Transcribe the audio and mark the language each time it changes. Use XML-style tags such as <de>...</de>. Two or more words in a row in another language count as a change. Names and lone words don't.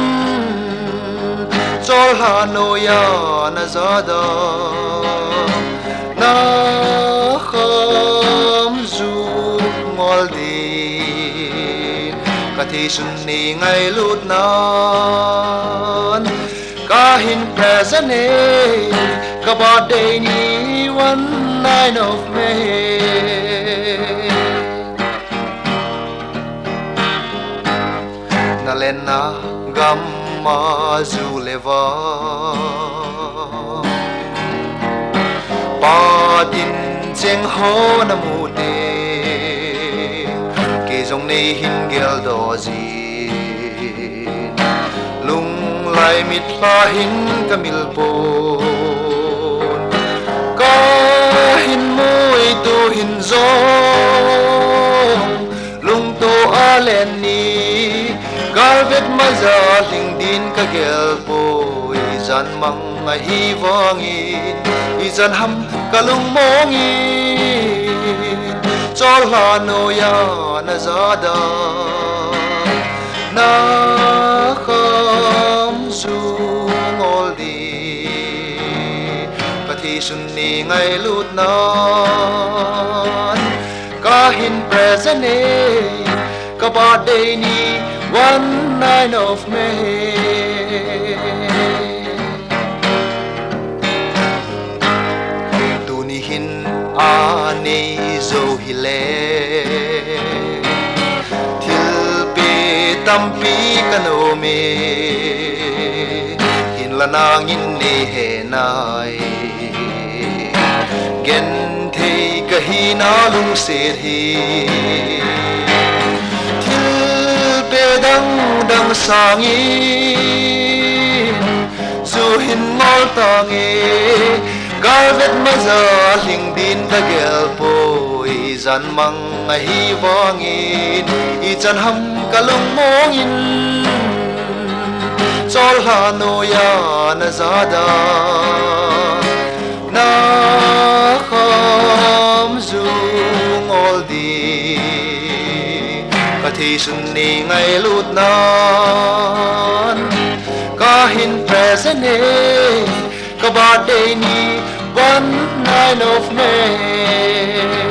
<tcz>chol ha no ya na zada na kham zu ngol din ka thi sun ni ngai lut nan ka hin present ka ba day ni</tcz> <en>one night of</en> <tcz>May na len na gam ma zu leva pa tin cheng ho na mu te ke jong nei hin gel do ji lung lai mit pa hin ka mil po hin môi tu hin zong lung to alen ni galvet maza ling din ka gel poi zan mang a hi wangin i zan ham kalung mongin chol ha no ya na zada na kham zu ngol di thi sun ni ngai lut nan ka hin present ka ba day ni</tcz> <en>one night of May</en> <tcz>tu ni hin a nei zo hi le thil pe tam pi kano me hin la nang in ne he nai gen thei ka hi na lung se hi thil pe dang dang sangin zu hin ngol tange galvet maza ling din ka gel poi zan mang a hi wangin i chan ham kalung mongin chol ha no ya na zada na kham zu ngol di ka thi sun ni ngai lut nan ka hin present ka ba day ni</tcz> <en>one night of May</en>